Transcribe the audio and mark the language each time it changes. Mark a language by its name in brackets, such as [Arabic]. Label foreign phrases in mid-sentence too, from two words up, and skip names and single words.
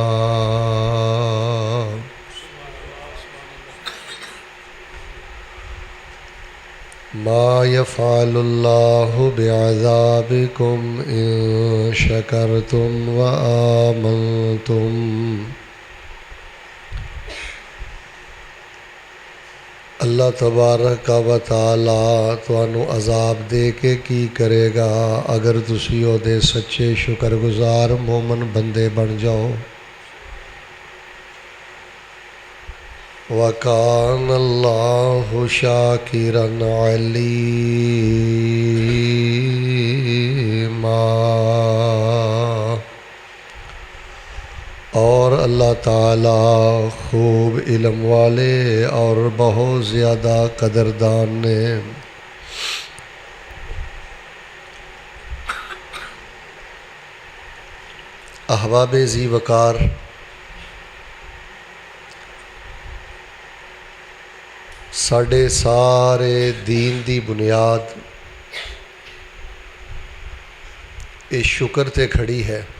[Arabic] ما يفعل الله بعذابكم إن شكرتم وآمنتم. الله تبارك وتعالى [Punjabi] تہانوں عذاب دے کے کی کریگا اگر تسی اودے سچے شکرگزار مومن بندے بن جاؤ. [Arabic] وكان الله شاكرا عليما. [Urdu] اور اللہ تعالیٰ خوب علم والے اور بہت زیادہ قدردان نے. [Punjabi] احباب ذی وقار، ساڈے سارے دین دی بنیاد اس شکر تے کھڑی ہے.